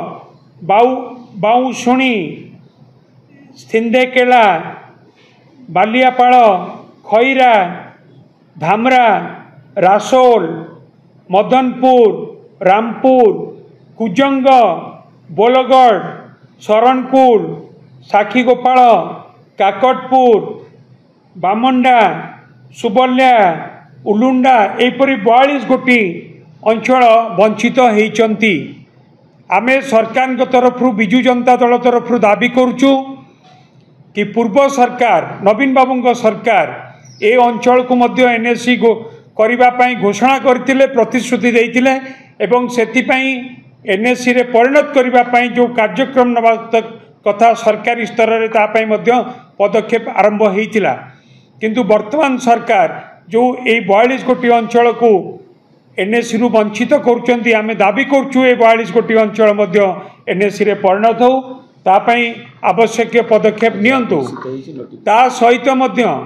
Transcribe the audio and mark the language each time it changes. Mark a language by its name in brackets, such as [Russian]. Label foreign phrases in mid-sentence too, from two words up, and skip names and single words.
[Odia] ବାଉଁଶୁଣୀ ସିନ୍ଧେକେଲା ବାଲିଆପାଳ ଖଇରା ଧାମରା ରସୁଲ ମଦନପୁର ରାମପୁର କୁଜଙ୍ଗ ବୋଲଗଡ଼ ଶରଣକୁଳ ସାକ୍ଷୀଗୋପାଳ କାକଟପୁର ବାମଣ୍ଡା ସୁବଲ୍ୟା ଉଲୁଣ୍ଡା ଏପରି 42 ଗୋଟି ଅଞ୍ଚଳ ବଞ୍ଚିତ ହୋଇଛନ୍ତି। ଆମେ ସରକାର ତରଫ ବିଜୁ ଜନତା ଦଳ ତରଫ ଦାବି କରୁଛୁ କି ପୂର୍ବ ସରକାର ନବୀନ ବାବୁ ସରକାର ଏ ଅଞ୍ଚଳ କୁ ମଧ୍ୟ ଏନଏସି କରିବା ପାଇଁ ଘୋଷଣା କରିଥିଲେ ପ୍ରତିଶ୍ରୁତି ଦେଇଥିଲେ ଏବଂ ସେଥିପାଇଁ ଏନଏସି ରେ ପରିଣତ କରିବା ପାଇଁ ଯୋ କାର୍ଯ୍ୟକ୍ରମ ନେବା କଥା ସରକାରୀ ସ୍ତର ରେ ତା ପାଇଁ ମଧ୍ୟ ପଦକ୍ଷେପ ଆରମ୍ଭ ହୋଇଥିଲା କିନ୍ତୁ ବର୍ତ୍ତମାନ ସରକାର ଯୋ ଏ 42 କୋଟି ଅଞ୍ଚଳ କୁ ଏନଏସି ରୁ ବଞ୍ଚିତ କରୁଛନ୍ତି ଆମେ ଦାବି କରୁଛୁ ଏ 42 କୋଟି ଅଞ୍ଚଳ ମଧ୍ୟ ଏନଏସି ରେ ପରିଣତ ହେଉ ତାପାଇଁ ଆବଶ୍ୟକ ପଦକ୍ଷେପ ନିଅନ୍ତୁ ତା ସହିତ ମଧ୍ୟ